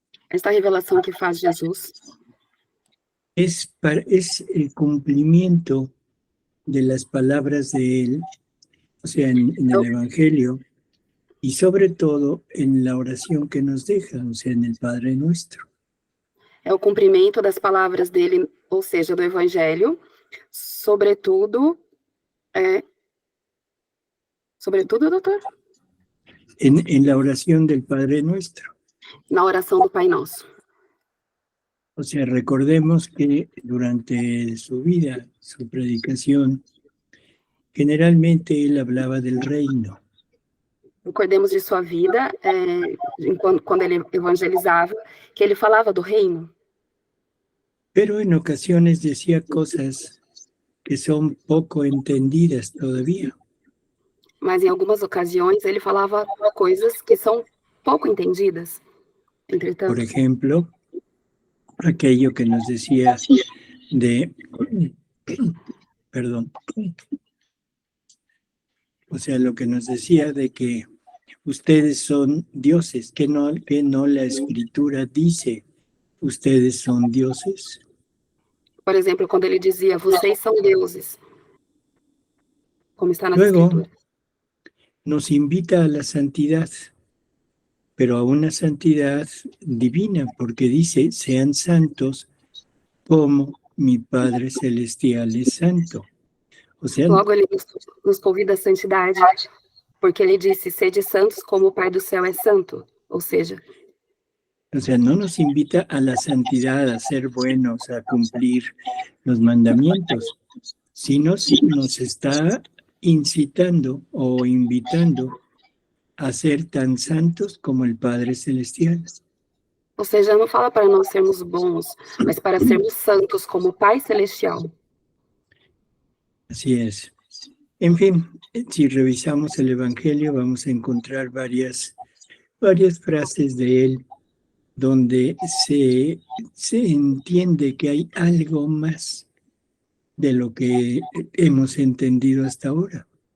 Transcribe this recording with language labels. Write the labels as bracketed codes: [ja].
[pt] Esta revelação que faz Jesus [es] es el cumplimiento de las palabras de él, o sea, en el Evangelio, y sobre todo en la oración que nos deja, o sea, en el Padre Nuestro. [pt] é o cumprimento das palavras dele, ou seja, do Evangelho, sobretudo, doutor? [es] En la oración del Padre Nuestro. [pt] Na oração do Pai Nosso. [es] O sea, recordemos que durante su vida, su predicación, generalmente él hablaba del reino. [pt] Recordemos de sua vida, quando ele evangelizava, que ele falava do reino. [es] Pero en ocasiones decía cosas que son poco entendidas todavía. [pt] Mas em algumas ocasiões ele falava coisas que são pouco entendidas. Entretanto, [es] Por ejemplo, aquello que nos decía perdón, o sea, lo que nos decía de que ustedes son dioses, que no la Escritura dice, ustedes son dioses. [pt] por exemplo, quando ele dizia, vocês são deuses, como está nas [es] Luego, [pt] Escrituras. [es] nos invita a la santidad, pero a una santidad divina, porque dice, sean santos como mi Padre Celestial es santo. O sea, [pt] Logo ele nos convida à santidade, porque ele disse, sede santos como o Pai do céu é santo. Ou seja, [es] no nos invita a la santidad, a ser buenos, a cumplir los mandamientos, sino nos está incitando o invitando a ser tan santos como el Padre Celestial. [pt] ou seja, não fala para nós sermos bons, mas para sermos santos como o Pai Celestial. [es] Así es. En fin, si revisamos el Evangelio vamos a encontrar varias frases de él donde se entiende que hay algo más de lo que hemos entendido hasta ahora.